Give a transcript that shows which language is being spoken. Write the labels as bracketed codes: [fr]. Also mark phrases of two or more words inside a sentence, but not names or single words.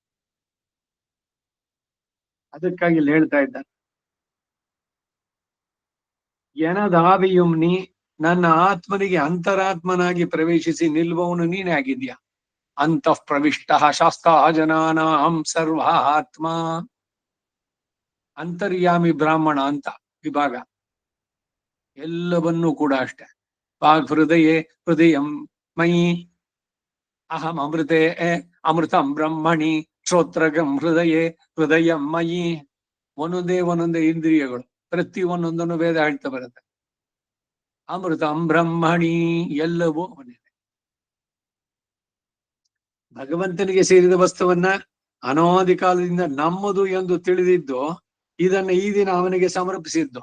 [kn] ಅದಕ್ಕಾಗಿ ಇಲ್ಲಿ ಹೇಳ್ತಾ ಇದ್ದಾನೆ, [ta] எனதாவியும் நீ, [kn] ನನ್ನ ಆತ್ಮನಿಗೆ ಅಂತರಾತ್ಮನಾಗಿ ಪ್ರವೇಶಿಸಿ ನಿಲ್ಲುವವನು ನೀನೇ ಆಗಿದ್ಯಾ. [sa] ಅಂತಃ ಪ್ರವಿಷ್ಟ ಶಾಸ್ತಾ ಜನಾನಾಂ ಸರ್ವ ಆತ್ಮ. [kn] ಅಂತರ್ಯಾಮಿ ಬ್ರಾಹ್ಮಣ ಅಂತ ವಿಭಾಗ. ಎಲ್ಲವನ್ನೂ ಕೂಡ ಅಷ್ಟೆ. [sa] ವಾಗ್ ಹೃದಯೇ ಹೃದಯಂ ಮಯಿ ಅಹಂ ಅಮೃತೆ ಅಮೃತಂ ಬ್ರಹ್ಮಣಿ ಶ್ರೋತ್ರಗಂ ಹೃದಯೇ ಹೃದಯಂ ಮಯಿ. [kn] ಒಂದೊಂದೇ ಇಂದ್ರಿಯಗಳು, ಪ್ರತಿ ಒಂದೊಂದನ್ನು ವೇದ ಹೇಳ್ತಾ ಬರುತ್ತೆ. [sa] ಅಮೃತಂ ಬ್ರಹ್ಮಣಿ, [kn] ಎಲ್ಲವೂ ಅವನೇ. ಭಗವಂತನಿಗೆ ಸೇರಿದ ವಸ್ತುವನ್ನ ಅನಾದಿ ಕಾಲದಿಂದ ನಮ್ಮದು ಎಂದು ತಿಳಿದಿದ್ದು, ಇದನ್ನ ಈ ದಿನ ಅವನಿಗೆ ಸಮರ್ಪಿಸಿದ್ದು.